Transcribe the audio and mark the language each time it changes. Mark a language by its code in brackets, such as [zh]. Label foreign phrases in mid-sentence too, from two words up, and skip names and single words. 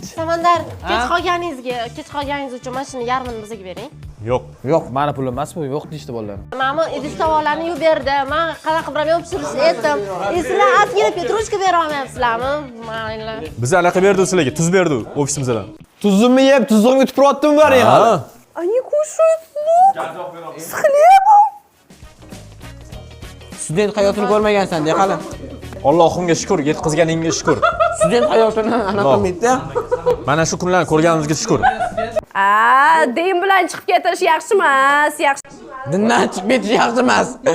[uz] Samandar, kech qolganingiz uchun mana shuni yarmini bizga bering. Yo'q. Mani pulim emas bu, yo'q deyishdi bolalar. Mana idish tovoqlarni yuvib berdi. Men qanaqa biram pishirishni aytdim. Sizlar ozgina petrushka bera olmayapsizlarmi? Mayli. Biz anaqa berdi sizlarga, tuz berdi ofisimizdan. Tuzimni yeb, tuzimni yutib turyaptimi bari hali. [ru] Они кушают лук с хлебом. [uz] Student hayotini ko'rmagansan, de hali. Allohimga shukr, yetkazganingga shukr. Student hayotini anaqa qilmaydi. Mana shu kunlarni ko'rganimizga shukr. Din bilan chiqib ketish yaxshi emas, yaxshi. Dindan chiqib ketish yaxshi emas.